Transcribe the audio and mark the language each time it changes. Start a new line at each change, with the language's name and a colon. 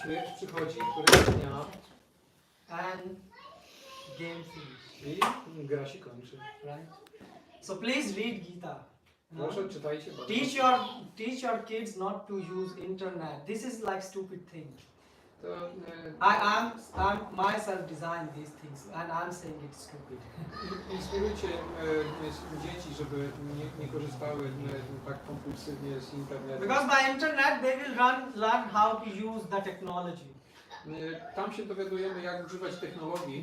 Polish: śmierć przychodzi któregoś dnia
English: and game finish,
Polish: i gra się kończy.
English: right? So please read Gita.
Polish: Proszę, czytajcie bardzo.
English: Teach your kids not to use internet. This is like stupid thing.
Polish: To,
English: I'm myself designed these things, and I'm saying it's stupid.
Polish: inspirujcie dzieci, żeby nie korzystały tak kompulsywnie z internetu.
English: Because by internet they will learn how to use the technology.
Polish: Tam się dowiadujemy, jak używać technologii.